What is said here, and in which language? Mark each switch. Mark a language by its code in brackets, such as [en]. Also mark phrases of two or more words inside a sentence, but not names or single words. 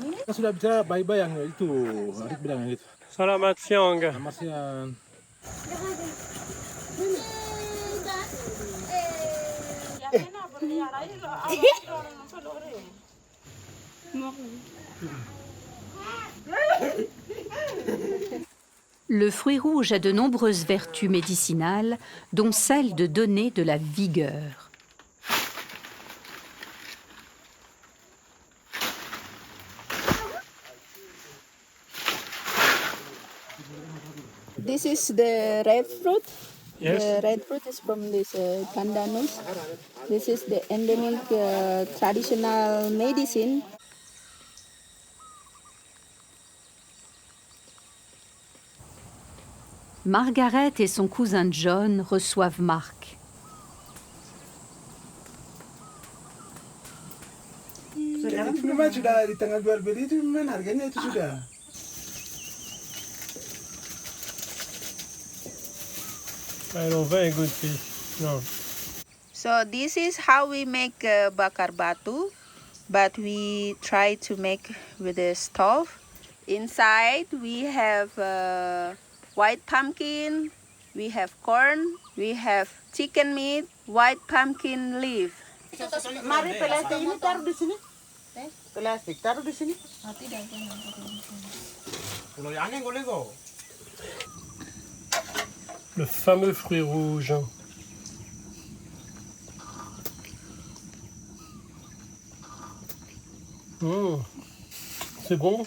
[id] Kan sudah bicara bye-bye yang itu, Arif bilang gitu. Salamat siang. Selamat siang. [fr] Le fruit rouge a de nombreuses vertus médicinales, dont celle de donner de la vigueur. [en] This is the red fruit. Yes. The red fruit is from this pandanus. This is the endemic traditional medicine. [fr] Margaret et son cousin John reçoivent Mark. [id] Itu memang sudah di tengah jual beli itu memang harganya itu sudah. [en] I don't very good fish. No. So this is how we make [id] bakar batu, [en] but we try to make with a stove. Inside we have white pumpkin, we have corn, we have chicken meat, white pumpkin leaf. [id] Mari plastik ini taruh di sini. Plastik taruh di sini. [fr] Le fameux fruit rouge. C'est bon.